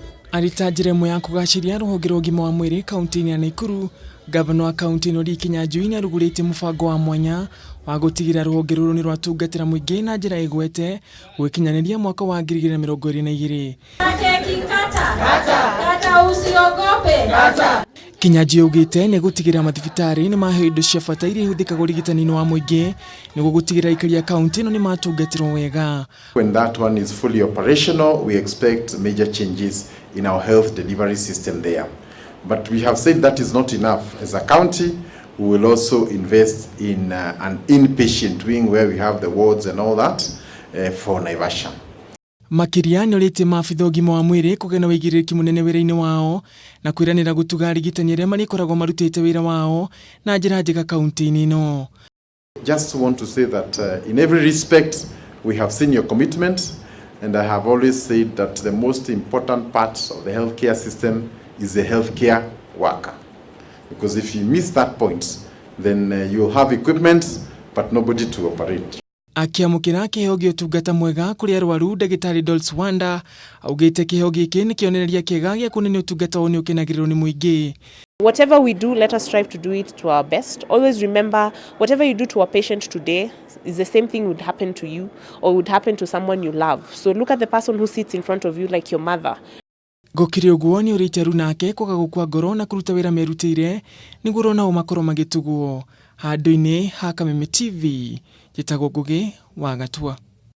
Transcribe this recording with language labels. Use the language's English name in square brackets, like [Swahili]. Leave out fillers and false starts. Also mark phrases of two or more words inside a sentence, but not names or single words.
[Kikuyu] Arita njĩra ĩmwe ya kũgaciria rũhonge rwa ũgima wa mwĩrĩ kaunti-inĩ ya Naikuru, gavana wa kaunti ĩno Lee Kinyanjui nĩarugũrĩtie mũbango wa mwanya wa gũtigĩrĩra rũhonge rũrũ nĩ rwatungatĩra mũingĩ na njĩra ĩgwete gũkinyaniria mwaka wa 2022. Kinyanjui augĩte nĩ gũtigĩrĩra mathibitarĩ nĩ maheo indo cia bata iria ihũthĩkaga ũrigitani-inĩ wa mũingĩ nĩguo gũtigĩrĩra aikari a kaunti ĩno nĩ matungatĩrwo wega. [English] When that one is fully operational, we expect major changes in our health delivery system there. But we have said that is not enough. As a county, we will also invest in an inpatient wing where we have the wards and all that for Naivasha. [Kikuyu] Makiria nĩ orĩtie maabitha ũgima wa mwĩrĩ kũgĩa na wĩigĩrĩrĩki mũnene wĩra-inĩ wao na kwĩranĩra gũtuga arigitani arĩa marĩkoragwo marutĩte wĩra wao na njĩra njega kaunti-inĩ ĩno. [English] Just want to say that in every respect we have seen your commitment, and I have always said that the most important part of the healthcare system is the healthcare worker, because if you miss that point then you'll have equipment but nobody to operate. [Kikuyu] Akiamũkĩra kĩheo gĩa ũtungata mwega kũrĩ arwaru, ndagĩtarĩ Dolls Wanda augĩte kĩheo gĩkĩ nĩ kĩonereria kĩega gĩa kuonania ũtungata ũyũ nĩ ũkenagĩrĩrwo nĩ mũingĩ. [English] Whatever we do, let us strive to do it to our best. Always remember, whatever you do to a patient today is the same thing would happen to you or would happen to someone you love. So look at the person who sits in front of you like your mother. [Kikuyu] Gũkĩrĩ ũguo nĩ ũrĩte aru nake kwaga gũkua ngoro na kũruta wĩra merutĩire nĩguo rona o makorwo magĩtugwo. Handũ-inĩ ha Kameme TV, njĩtagwo Ngugi wa Gatua.